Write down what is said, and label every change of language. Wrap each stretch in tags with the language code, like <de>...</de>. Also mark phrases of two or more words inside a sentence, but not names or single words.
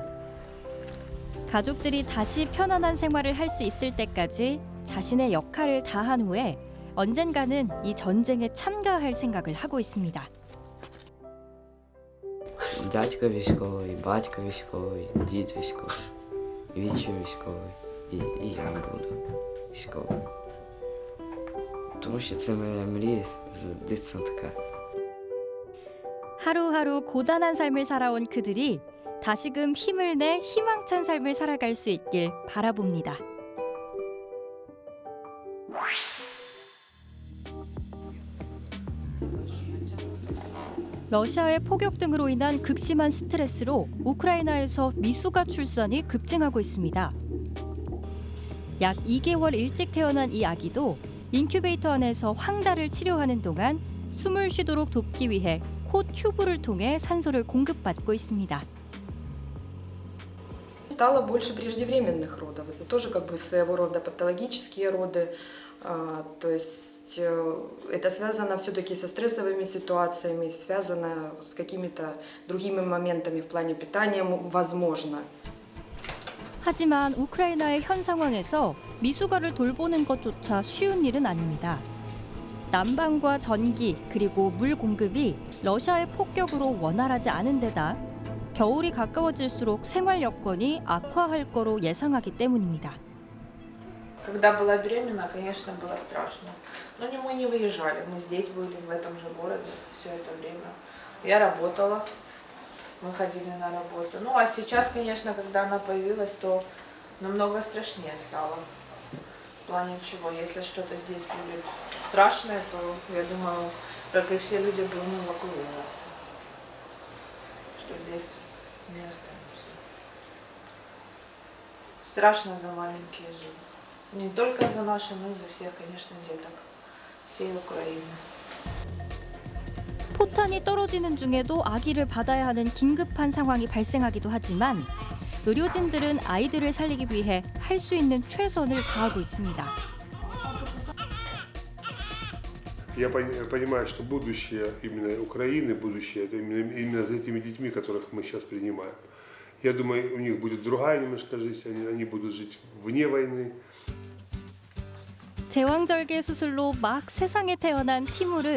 <ko>가족들이 다시 편안한 생활을 할 수 있을 때까지 자신의 역할을 다한 후에 언젠가는 이 전쟁에 참가할 생각을 하고 있습니다.</ko> <uk>Дядько військовий, батько військовий, дід військовий, вічі військовий, і я буду військовим. Тому що це моя мрія з дитинства така.</uk> <ko>하루하루 고단한 삶을 살아온 그들이 다시금 힘을 내 희망찬 삶을 살아갈 수 있길 바라봅니다. 러시아의 포격 등으로 인한 극심한 스트레스로 우크라이나에서 미숙아 출산이 급증하고 있습니다. 약 2개월 일찍 태어난 이 아기도 인큐베이터 안에서 황달을 치료하는 동안 숨을 쉬도록 돕기 위해 코 튜브를 통해 산소를 공급받고 있습니다.</ko> <ru>Стало больше преждевременных родов. Это тоже как бы своего рода патологические роды. То есть это связано все-таки со стрессовыми ситуациями, связано с какими-то другими моментами в плане питания, возможно.</ru> <ko>하지만 우크라이나의 현 상황에서 미숙아를 돌보는 것조차 쉬운 일은 아닙니다. 난방과 전기 그리고 물 공급이 러시아의 폭격으로 원활하지 않은 데다 겨울이 가까워질수록 생활 여건이 악화할 거로 예상하기 때문입니다.</ko> <ru>Когда была беременна, конечно, было страшно. Но мы не выезжали, мы здесь были, в этом же городе все это время. Я работала, мы ходили на работу. Ну а сейчас, конечно, когда она появилась, то намного страшнее стало. В плане чего, если что-то здесь будет страшное, то, я думаю, как и все люди, будем эвакуироваться. Что здесь не останемся. Страшно за маленькие жизни. Не только за наши, но и за всех, конечно, деток всей Украины.</ru> <ko>포탄이 떨어지는 중에도 아기를 받아야 하는 긴급한 상황이 발생하기도 하지만 의료진들은 아이들을 살리기 위해 할 수 있는 최선을 다하고 있습니다.</ko> <ru>Я понимаю, что будущее именно Украины, будущее это именно за этими детьми, которых мы сейчас принимаем. Я думаю, у них будет другая немножко жизнь, они будут жить вне войны.</ru> <ko>제왕절개 수술로 막 세상에 태어난 티무르.</ko>